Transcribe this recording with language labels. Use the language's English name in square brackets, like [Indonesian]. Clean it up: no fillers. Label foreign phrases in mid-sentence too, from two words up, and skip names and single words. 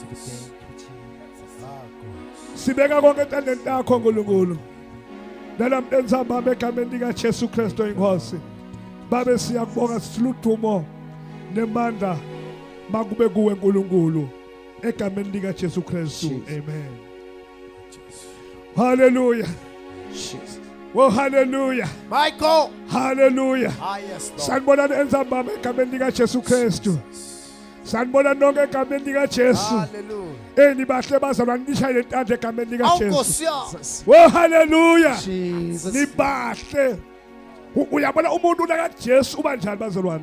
[Swati] sibeka konke entandeni yakho uNkulunkulu namhlanje enzambama egameni lika Jesu Kristu inkosi babe siyakubonga siludumo nemandla makube kuwe uNkulunkulu egameni lika Jesu Kristu amen hallelujah oh hallelujah [English] my God [Swati] hallelujah [English] yes Lord [Swati] sanibona enzambama egameni lika Jesu Kristu sanibona nonke egameni lika Jesu hallelujah nibahle bazalwane nishaye intandla egameni lika Jesu Jesus [English] oh hallelujah [Swati] Jesus nibahle uyabona umuntu la kaJesu uba njani bazalwane